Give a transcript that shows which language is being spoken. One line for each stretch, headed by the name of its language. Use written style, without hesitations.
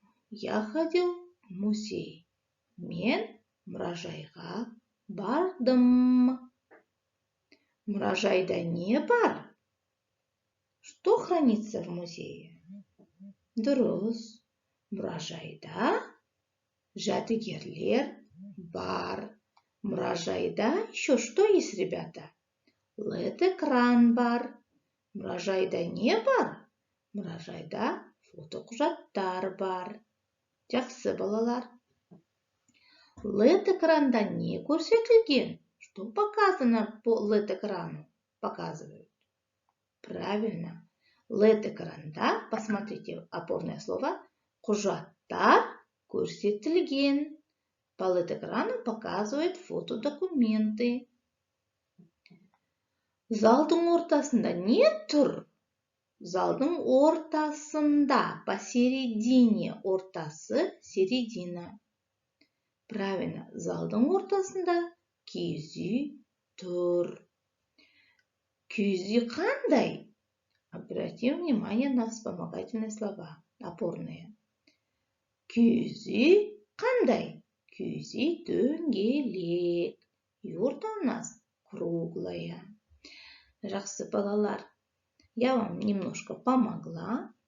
Russian: Я ходил в музей.
Kazakh: Мен мұражайға бардым. Мұражайда не бар?
Russian: Что хранится в музее?
Kazakh: Дұрыс. Мұражайда жәдігерлер бар.
Russian: Мұражайда еще что есть, ребята?
Kazakh: LED-экран бар. Мұражайда не бар? Мұражайда фотоқұжаттар бар. Жақсы, балалар. LED-экранда не көрсетілген?
Russian: Что показано по LED-экрану? Показывают. Правильно.
Kazakh: LED-экранда,
Russian: посмотрите, опорное слово,
Kazakh: құжаттар көрсетілген.
Russian: По LED-экрану показывает фотодокументы.
Kazakh: Залдың ортасында не тұр? Залдың ортасында,
Russian: посередине,
Kazakh: ортасы,
Russian: середина. Правильно,
Kazakh: залдың ортасында киіз үй тұр. Киіз үй қандай?
Russian: Обратим внимание на вспомогательные слова, опорные.
Kazakh: Киіз үй қандай? Киіз үй дөңгелек.
Russian: Юрта у нас круглая.
Kazakh: Жақсы балалар,
Russian: я вам немножко помогла.